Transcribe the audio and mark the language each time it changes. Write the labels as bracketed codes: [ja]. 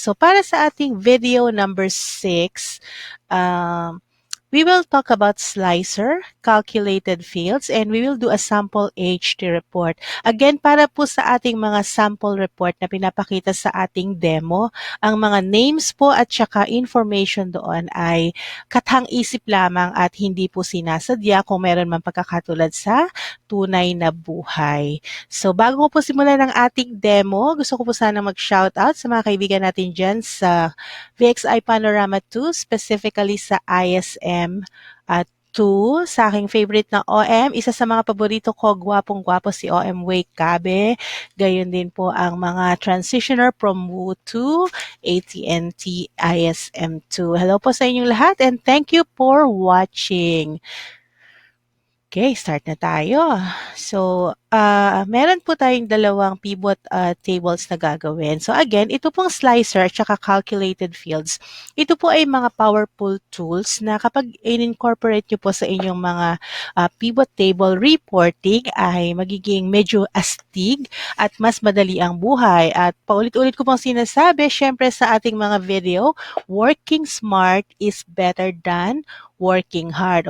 [en] So [tl] para sa ating [en] video number 6, we will talk about slicer, calculated fields, and we will do a sample HT report. [tl] Again, para po sa ating mga sample report na pinapakita sa ating demo, ang mga names po at saka information doon ay kathang-isip lamang at hindi po sinasadya kung meron man pagkakatulad sa tunay na buhay. So, bago ko po simulan ang ating demo, gusto ko po sana mag-shoutout sa mga kaibigan natin dyan sa VXI Panorama 2, specifically sa ISM at 2, sa aking favorite na OM. Isa sa mga paborito ko, gwapong-gwapo si OM Wake Cabe. Gayon din po ang mga transitioner from WU to AT&T ISM2. Hello po sa inyong lahat [en] and thank you for watching. [tl] Okay, start na tayo. So, meron po tayong dalawang pivot tables na gagawin. So again, ito pong slicer at saka calculated fields. Ito po ay mga powerful tools na kapag in-incorporate nyo po sa inyong mga pivot table reporting ay magiging medyo astig at mas madali ang buhay. At paulit-ulit ko pong sinasabi, syempre sa ating mga video, [en] working smart is better than working hard.